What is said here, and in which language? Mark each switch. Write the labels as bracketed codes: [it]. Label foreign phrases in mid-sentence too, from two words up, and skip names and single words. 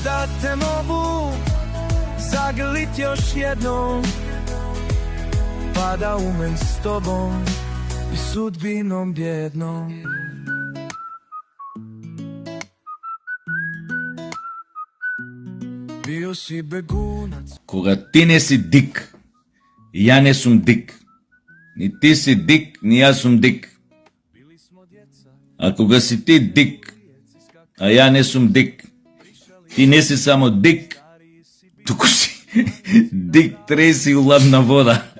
[sr] da te mogu zagrlit još jednom, pa da umem s tobom i sudbinom bjednom. Bio si begunac. [mk] Кога ти не си дик, и ја не сум дик. Ни ти си дик, ни јас сум дик. А кога си ти дик, а ја не сум дик, ти не си само дик, туку си дик треси улавна вода.